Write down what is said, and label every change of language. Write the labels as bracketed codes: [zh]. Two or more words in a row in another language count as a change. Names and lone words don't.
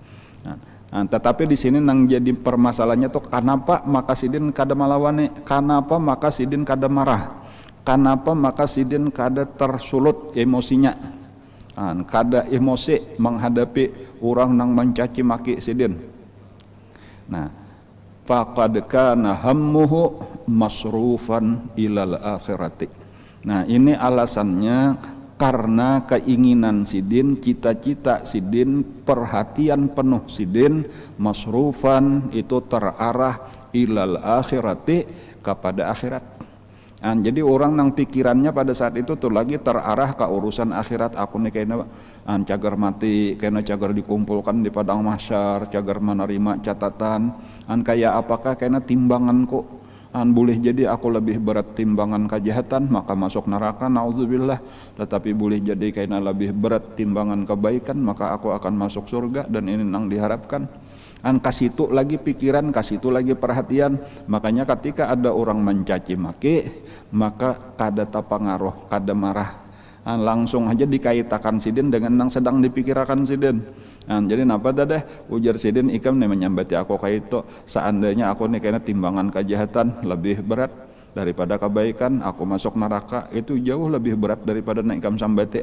[bjn] Tetapi di sini nang jadi permasalahannya tuh kenapa maka sidin kada melawan nih? Kenapa maka sidin kada marah? Kenapa maka sidin kada tersulut emosinya? Kada emosi menghadapi orang nang mencaci maki sidin. Nah, [ar] faqad kana hammuhu masrufan ilal akhirati. [bjn] Nah, ini alasannya karena keinginan sidin, cita-cita sidin, perhatian penuh sidin, masrufan itu terarah [ar] ilal akhirati [bjn] kepada akhirat. Jadi orang nang pikirannya pada saat itu tuh lagi terarah ke urusan akhirat. Aku nih kayaknya cagar mati, kayaknya cagar dikumpulkan di padang mahsyar, cagar menerima catatan. Kayak apakah kayaknya timbanganku boleh jadi aku lebih berat timbangan kejahatan maka masuk neraka, naudzubillah. Tetapi boleh jadi kayaknya lebih berat timbangan kebaikan maka aku akan masuk surga, dan ini nang diharapkan. Kasitu lagi pikiran, kasitu lagi perhatian. Makanya ketika ada orang mencaci maki maka kada tapangaruh, kada marah, langsung aja dikaitakan sidin dengan yang sedang dipikirkan sidin. Jadi napa tadi ujar sidin ikam nih menyambati aku kayak itu, seandainya aku nih kayaknya timbangan kejahatan lebih berat daripada kebaikan, aku masuk neraka itu jauh lebih berat daripada nek ikam sambati.